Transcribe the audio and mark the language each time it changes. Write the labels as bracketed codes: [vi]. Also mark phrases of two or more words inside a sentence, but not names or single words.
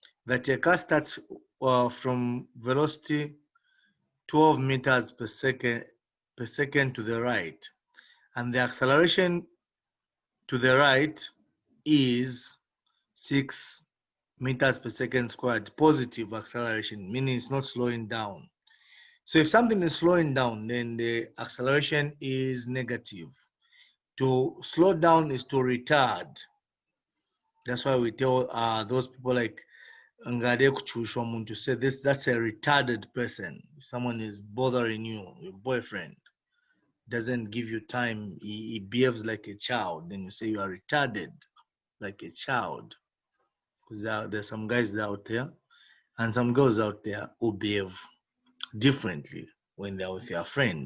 [en] that a car starts from velocity 12 meters per second to the right, and the acceleration to the right is 6 meters per second squared, positive acceleration, meaning it's not slowing down. So if something is slowing down, then the acceleration is negative. To slow down is to retard. That's why we tell those people like [bem] ngade kuchusha umuntu, [en] to say this, that's a retarded person. If someone is bothering you, your boyfriend doesn't give you time, he behaves like a child, then you say you are retarded, like a child. Because there's some guys out there and some girls out there who behave differently when they're with their friend.